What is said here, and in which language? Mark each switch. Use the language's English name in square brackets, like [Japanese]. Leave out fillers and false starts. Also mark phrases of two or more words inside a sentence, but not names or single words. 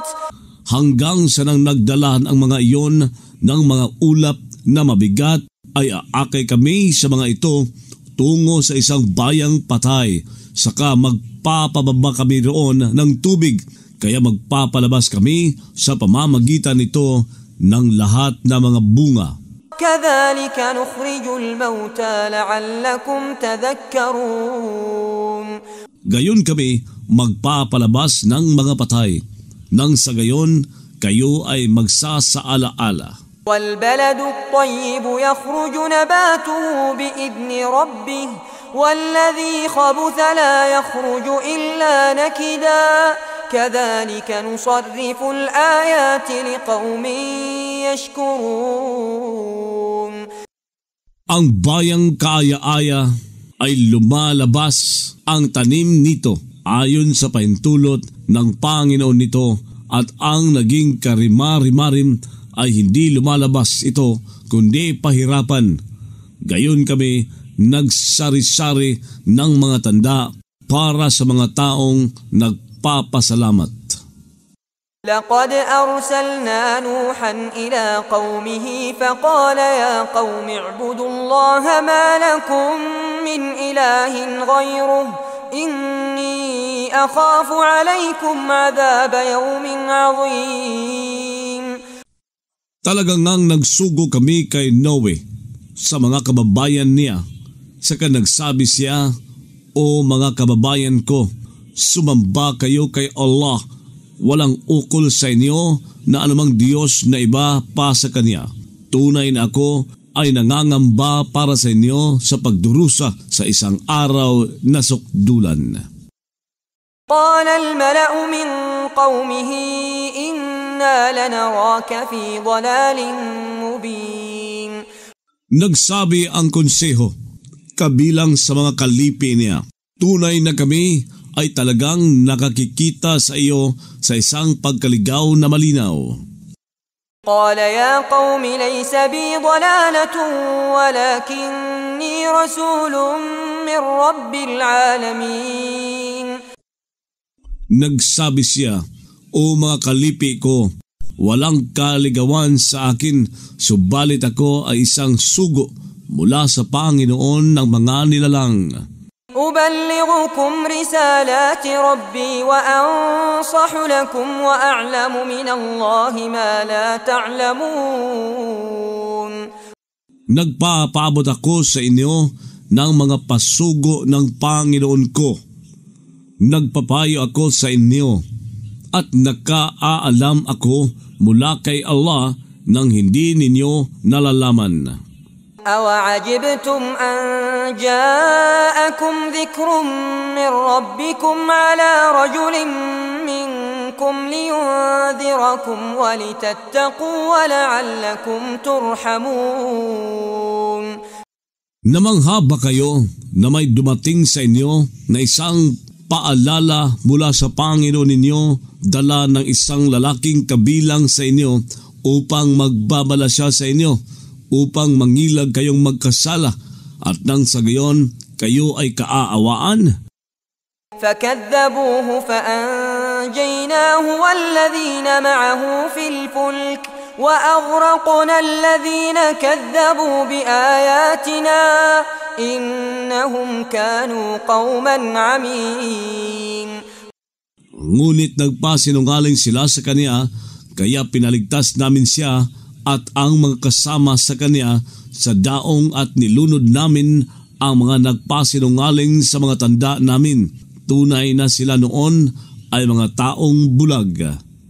[Filipino] Hanggang sa nang nagdalahan ang mga iyon ng mga ulap na mabigat ay aakay kami sa mga ito tungo sa isang bayang patay. Saka magpapababa kami roon ng tubig, kaya magpapalabas kami sa pamamagitan nito ng lahat ng mga bunga. [Arabic] كذلك نخرج الموتى لعلكم تذكرون. [Filipino] Gayon kami magpapalabas ng mga patay, nang sa gayon kayo ay magsasaala-ala. [Arabic] والبلد الطيب يخرج نباته بإذن ربه والذي خبث لا يخرج إلا نكدا كذلك نصرف الآيات لقوم يشكرون. [Filipino] Ang bayang kaaya-aya ay lumalabas ang tanim nito ayon sa pahintulot ng Panginoon nito, at ang naging karimarimarim ay hindi lumalabas ito kundi pahirapan. Gayon kami nagsari-sari ng mga tanda para sa mga taong nagpapasalamat. [Arabic] لقد أرسلنا نوحا إلى قومه فقال يا قوم اعبدوا الله ما لكم من إله غيره إني أخاف عليكم عذاب يوم عظيم. [Filipino] Talagang ngang nagsugo kami kay Noe sa mga kababayan niya. Saka nagsabi siya, O mga kababayan ko, sumamba kayo kay Allah. Walang ukol sa inyo na anumang Diyos na iba pa sa Kanya. Tunay na ako ay nangangamba para sa inyo sa pagdurusa sa isang araw na sukdulan. [Arabic] قال الملأ من قومه إنا لنراك في ضلال مبين. [Filipino] Nagsabi ang konseho, kabilang sa mga kalipi niya, tunay na kami ay talagang nakakikita sa iyo sa isang pagkaligaw na malinaw. [Arabic] قال يا قوم ليس بي ضلالة ولكني رسول من رب العالمين. [Filipino] Nagsabi siya, "O mga kalipi ko, walang kaligawan sa akin, subalit ako ay isang sugo mula sa Panginoon ng mga nilalang. [Arabic] أبلغكم رسالات ربي وأنصح لكم وأعلم من الله ما لا تعلمون." [Filipino] Nagpapaabot ako sa inyo ng mga pasugo ng Panginoon ko. Nagpapayo ako sa inyo at nakaalam ako mula kay Allah nang hindi ninyo nalalaman. [Arabic] أَوَعَجِبْتُمْ أَنْ جَاءَكُمْ ذِكْرٌ مِّنْ رَبِّكُمْ عَلَى رَجُلٍ مِّنْكُمْ لِيُنْذِرَكُمْ وَلِتَتَّقُوا وَلَعَلَّكُمْ تُرْحَمُونَ. [Filipino] Namangha ba kayo na may dumating sa inyo na isang paalala mula sa Panginoon ninyo, dala ng isang lalaking kabilang sa inyo upang magbabala siya sa inyo, upang mangilag kayong magkasala at nang sa gayon kayo ay kaaawaan? [Arabic] فَكَذَّبُوهُ فَأَنْجَيْنَاهُ وَالَّذِينَ مَعَهُ فِي الْفُلْكِ وَأَغْرَقْنَا الَّذِينَ كَذَّبُوا بِآيَاتِنَا إِنَّهُمْ كَانُوا قَوْمًا عَمِينَ. [Filipino] Ngunit nagpasinungaling sila sa kanya, kaya pinaligtas namin siya at ang mga kasama sa kanya sa daong at nilunod namin ang mga nagpasinungaling sa mga tanda namin. Tunay na sila noon ay mga taong bulag.